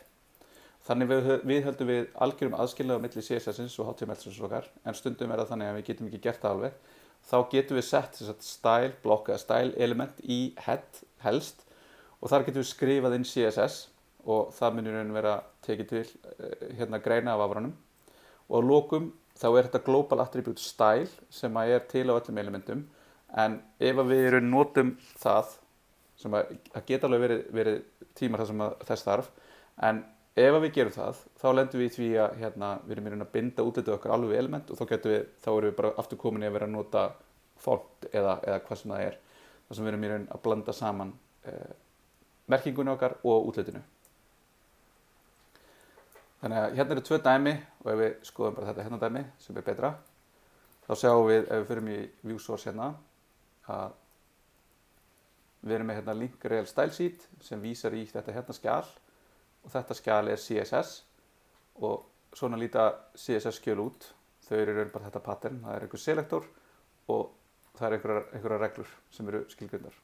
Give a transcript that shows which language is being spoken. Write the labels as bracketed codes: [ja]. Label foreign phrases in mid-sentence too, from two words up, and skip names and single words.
[is] Þannig viðhöldum við algjörum aðskilnaði á milli CSS-ins og HTML-ins okkar, en stundum er það þannig að við getum ekki gert það alveg. Þá getum við sett style blokk eða [en] style element [is] í head helst og þar getum við skrifað inn CSS og það munir vera tekið til hérna greina af afránum. Og að lokum þá er þetta [en] global attribute style [is] sem er til á öllum elementum, en ef við notum það sem að geta alveg verið tímar þar sem þess þarf, en ef við gerum það, þá lendum við í því að við erum í raun að binda útlitið okkar alveg við element og þá erum við bara aftur komin í að vera að nota font eða hvað sem það er, þar sem við erum í raun að blanda saman merkingunni okkar og útlitinu. Þannig að hérna eru 2 dæmi og ef við skoðum bara þetta hérna dæmi sem er betra, þá sjáum við ef við förum í [en] view source [is] hérna að við erum með hérna [en] link-rel style sheet [is] sem vísar í þetta hérna skjal og þetta skjal er CSS og svona líta CSS skjöl út. Þau eru bara þetta pattern, það er einhver selektor og það er einhverjar reglur sem eru skilgreindar.